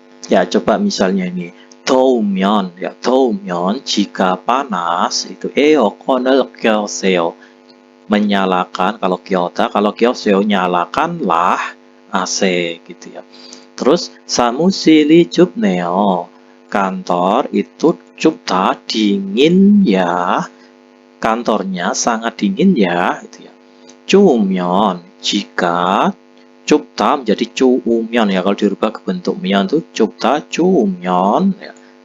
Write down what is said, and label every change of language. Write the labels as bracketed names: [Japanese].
[Indonesian] Ya, coba misalnya ini. [Korean] 더우면, ya, 더우면 [Indonesian] jika panas itu [Korean] 에어컨을 켜세요. [Indonesian] Menyalakan, kalau [Korean] 켜다, [Indonesian] kalau [Korean] 켜세요 [Indonesian] nyalakanlah AC gitu ya. Terus [Korean] 사무실이 춥네요. [Indonesian] Kantor itu [Korean] 춥다, [Indonesian] dingin ya. Kantornya sangat dingin ya, gitu ya. [Korean] 추우면 [Indonesian] jika 춥다 menjadi 추우면 ya, kalau dirubah ke bentuk 면 itu [Korean] 춥다 추우면 [Indonesian] ya.